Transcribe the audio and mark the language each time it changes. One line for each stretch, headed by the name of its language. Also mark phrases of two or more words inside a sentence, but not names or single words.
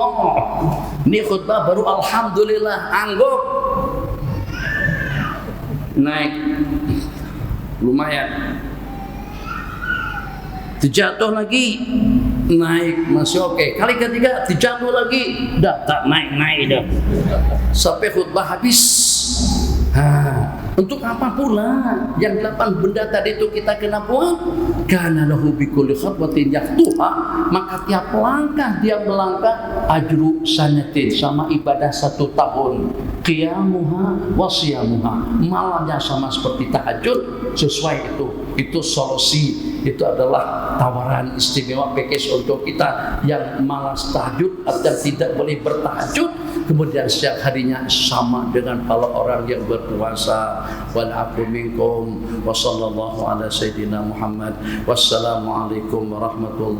Malay: Ini khutbah baru alhamdulillah, angguk naik lumayan, terjatuh lagi naik masih oke, kali ketiga terjatuh lagi dah tak naik dah sampai khutbah habis. Untuk apa pula yang 8 benda tadi itu kita kena buat?
Arabic: كان له بكل خطوة يخطوها,
Malay: maka tiap langkah dia melangkah
Arabic: أجر سنة,
Malay: sama ibadah 1 tahun.
Arabic: قيامها وصيامها,
Malay: malamnya sama seperti tahajud, sesuai itu solusi. Itu adalah tawaran istimewa package untuk kita yang malas tahajud atau tidak boleh bertahajud, kemudian setiap harinya sama dengan kalau orang yang berpuasa.
Arabic: والعفو منكم وصلى الله على سيدنا محمد. والسلام عليكم ورحمة الله